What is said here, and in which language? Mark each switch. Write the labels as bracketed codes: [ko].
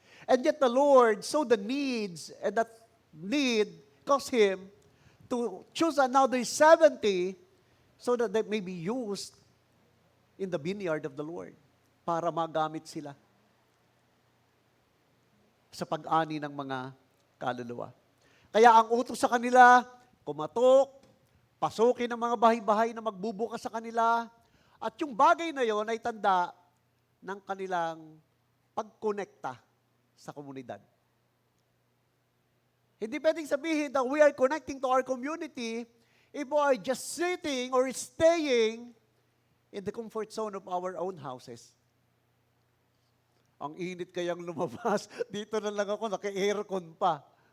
[en] And yet the Lord saw the needs, and that need caused Him to choose another 70 so that they may be used in the vineyard of the Lord [tl] para magamit sila sa pag-ani ng mga kaluluwa. Kaya ang utos sa kanila, kumatok, pasukin ang mga bahay-bahay na magbubukas sa kanila, at yung bagay na yon ay tanda ng kanilang pagkonekta sa komunidad. Hindi pwedeng sabihin [en] that we are connecting to our community if we are just sitting or staying in the comfort zone of our own houses. [tl] Ang init kayang lumabas, dito na lang ako, naka-aircon pa.